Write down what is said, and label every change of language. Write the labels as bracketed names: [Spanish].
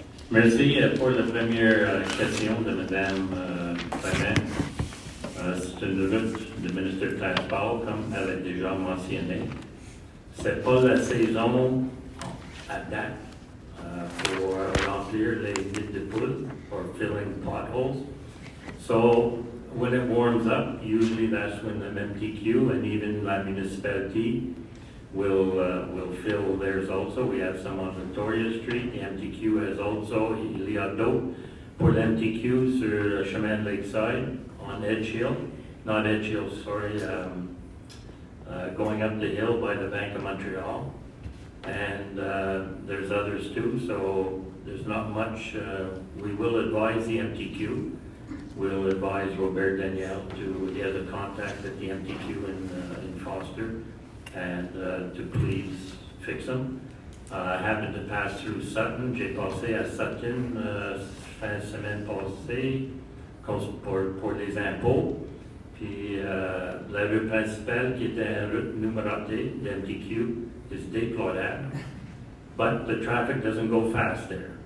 [French] Merci pour la première question de Mme Clément. C'est une route du ministère du Transport, comme elle a déjà mentionné. Ce n'est pas la saison à date pour remplir les nids de poules [English] or filling potholes. So when it warms up, usually that's when the MTQ and even la municipality will fill theirs also. We have some on Victoria Street. The MTQ has also, [French] il y a d'autres pour l'MTQ sur le chemin de Lakeside [English] on Edge Hill, not Edge Hill, sorry, going up the hill by the Bank of Montreal. And there's others too, so there's not much. We will advise the MTQ. We'll advise Robert Daniel he has a contact at the MTQ in Foster, and to please fix them. I happened to pass through Sutton. [French] J'ai passé à Sutton fin de semaine passée pour les impôts. Puis la rue principale qui était une route numérotée, the MTQ, is déplorable. [English] But the traffic doesn't go fast there.